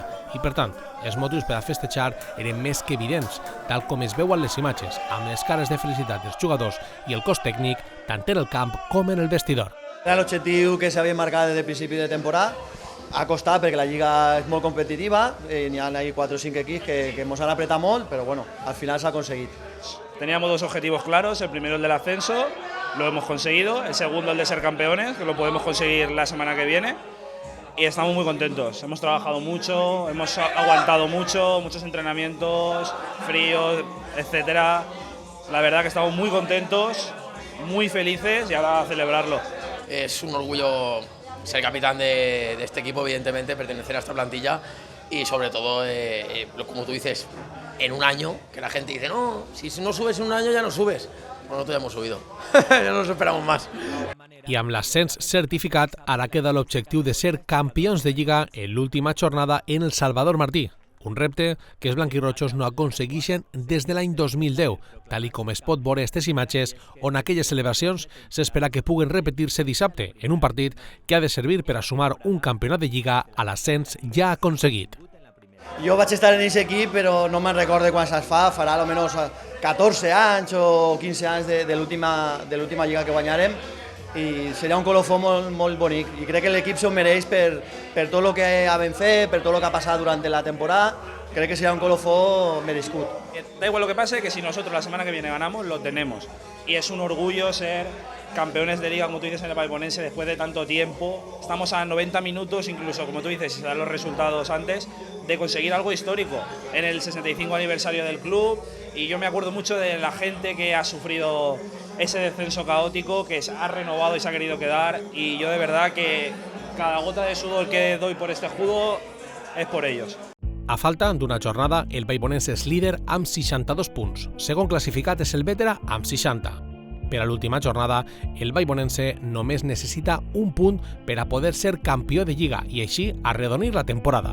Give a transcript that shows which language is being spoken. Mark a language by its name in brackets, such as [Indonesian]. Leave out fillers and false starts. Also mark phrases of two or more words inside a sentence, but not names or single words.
[Catalan] I per tant, els motius per a festejar eren més que evidents, tal com es veuen les imatges, amb les cares de felicitat dels jugadors i el cos tècnic, tant en el camp com en el vestidor. Era l'objectiu que s'havia marcat des del principi de temporada. Ha costat perquè la Lliga és molt competitiva, n'hi ha 4 o 5 equips que ens han apretat molt, però bueno, al final s'ha aconseguit. [Spanish] Teníamos 2 objetivos claros, el primero el del ascenso, lo hemos conseguido, el segundo el de ser campeones, que lo podemos conseguir la semana que viene, y estamos muy contentos. Hemos trabajado mucho, hemos aguantado mucho, muchos entrenamientos, fríos, etcétera. La verdad que estamos muy contentos, muy felices y ahora a celebrarlo. Es un orgullo ser capitán de este equipo, evidentemente, pertenecer a esta plantilla y sobre todo, como tú dices, en un año, que la gente dice, no, si no subes en un año ya no subes. Bueno, nosotros ya hemos subido, ya no nos esperamos más. I amb l'ascens certificat, ara queda l'objectiu de ser campions de Lliga en l'última jornada en el Salvador Martí, un repte que els blanquirrotxos no aconsegueixen des de l'any 2010, tal i com es pot veure aquestes imatges, on aquelles celebracions s'espera que puguen repetir-se dissabte en un partit que ha de servir per a sumar un campionat de Lliga a l'ascens ja aconseguit. Jo vaig estar en aquest equip, però no me'n recordo quan se'ls farà almenys 14 anys o 15 anys de l'última Lliga que guanyarem, i serà un colofó molt bonic, i crec que l'equip s'ho mereix per tot el que vam fer, per tot el que ha passat durant la temporada, crec que serà un colofó merescut. Da igual lo que pase, que si nosotros la semana que viene ganamos, lo tenemos. Y es un orgullo ser campeones de liga, como tú dices, en el Valbonense después de tanto tiempo. Estamos a 90 minutos, incluso, como tú dices, si se dan los resultados antes, de conseguir algo histórico en el 65 aniversario del club. Y yo me acuerdo mucho de la gente que ha sufrido ese descenso caótico, que se ha renovado y se ha querido quedar. Y yo de verdad que cada gota de sudor que doy por este escudo [Catalan] és per ells. A falta d'una jornada, el Valbonense és líder amb 62 punts. Segon classificat és el Vétera amb 60. Per a l'última jornada, el Valbonense només necessita un punt per a poder ser campió de Lliga i així arredonir la temporada.